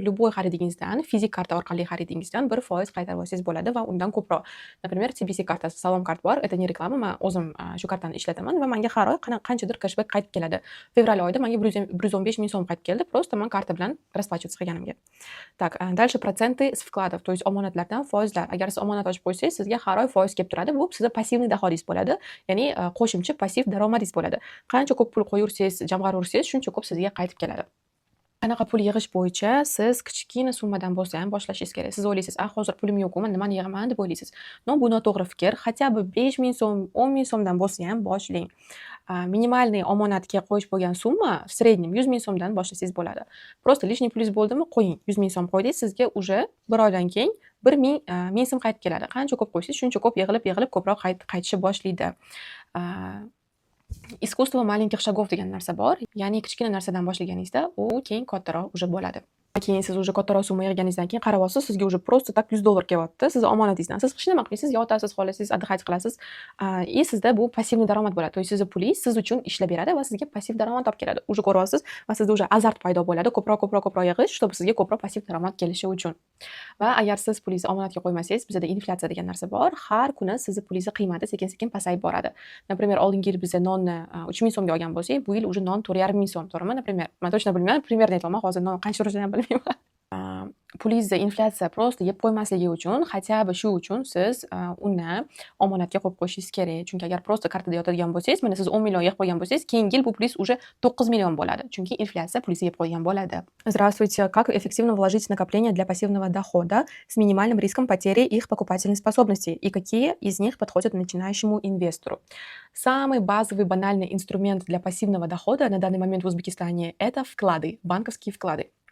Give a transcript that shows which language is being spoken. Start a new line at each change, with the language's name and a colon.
Russian: Любой
Uzbek: xaridingizdan, fizik karta orqali xaridingizdan 1% qaytarib olsangiz bo'ladi va undan ko'proq.
Russian: Например,
Uzbek: TBC kartasi, Salom kart bor.
Russian: Это не
Uzbek: reklama, men o'zim shu kartani ishlataman va menga har oy qanchadir cashback qaytib keladi. Fevral oyida menga 115 ming so'm qaytib keldi,
Russian: просто
Uzbek: men karta bilan
Russian: расплачиваться
Uzbek: qilganimga.
Russian: Так, дальше проценты с вкладов, то есть
Uzbek: omonatlardan foizlar. Agar siz omonat ochib qo'ysangiz, sizga har oy foiz kelib turadi. Bu sizda passivniy dohodingiz bo'ladi. Ya'ni qo'shimcha passiv daromadingiz bo'ladi. Qancha ko'p pul qo'yursangiz, jamg'arursangiz, shuncha ko'p sizga qaytib keladi. Qanaqa pul yig'ish bo'yicha siz kichkina summadan bo'lsa ham boshlashingiz kerak. Siz o'ylaysiz, hozir pulim yo'q, men nimani yig'aman deb o'ylaysiz. No, bu noto'g'ri fikr.
Russian: Хотя бы
Uzbek: 5 ming so'm, 10 ming so'mdan bo'lsa ham boshlang. Minimalniy omonatga qo'yish bo'lgan summa
Russian: в среднем
Uzbek: 100 ming so'mdan boshlasangiz bo'ladi.
Russian: Просто
Uzbek: lishniy pulingiz bo'ldimi, qo'ying. 100 ming so'm qo'ydingiz, sizga
Russian: уже
Uzbek: bir oydan keyin 1 ming so'm qaytib keladi. Qancha ko'p qo'ysangiz, shuncha ko'p yig'ilib ko'proq qaytishi boshlaydi.
Russian: Искусство маленьких шагов
Uzbek: degan narsa bor. Ya'ni kichkina narsadan boshlaganingizda, u keyin kattaroq
Russian: уже
Uzbek: bo'ladi. Keyin siz уже kattaroq summa yig'ganingizdan keyin qarab olsiz, sizga
Russian: уже просто так
Uzbek: $100 kelyapti. Sizni omonatingizdan. Siz hech nima qilmaysiz, yotasiz, xohlasangiz,
Russian: отдыхать
Uzbek: qilasiz.
Russian: И
Uzbek: sizda bu passivniy daromad bo'ladi.
Russian: То есть
Uzbek: sizni pulingiz siz uchun ishlab beradi va sizga passiv daromad olib keladi.
Russian: Уже
Uzbek: ko'ryapsiz va sizda уже azart paydo bo'ladi. Ko'proq yig'ish,
Russian: чтобы
Uzbek: sizga ko'proq passiv daromad kelishi uchun. Va agar siz pulingizni omonatga qo'ymasangiz, bizda inflyatsiya degan narsa bor. Har kuni sizni pulingizni qiymati sekin-sekin pasayib boradi.
Russian: Например,
Uzbek: oldingi yil bizda nonni 3 ming so'mga olgan bo'lsak, bu yil
Russian: уже
Uzbek: non 4,5 ming so'm, to'g'rimi?
Russian: Например,
Uzbek: men
Russian: точно
Uzbek: bilmayman,
Russian: примерно
Uzbek: aytaman, hozir non qancha turishini ham bilmayman. Pulingizni inflyatsiya
Russian: просто
Uzbek: yeb qo'ymasligi uchun,
Russian: хотя бы
Uzbek: shu uchun siz uni omonatga qo'yib qo'yishingiz kerak. Chunki agar
Russian: просто
Uzbek: kartada yotadigan bo'lsangiz, mana siz 10 million yeb qo'ygan bo'lsangiz, keyingi yil bu pulingiz
Russian: уже
Uzbek: 9 million bo'ladi. Chunki inflyatsiya pulingizni yeb qo'ygan bo'ladi.
Russian: Здравствуйте. Как эффективно вложить накопления для пассивного дохода с минимальным риском потери их покупательной способности? И какие из них подходят начинающему инвестору? Самый базовый, банальный инструмент для пассивного дохода на данный момент в Узбекистане – это вклады, банковские вклады.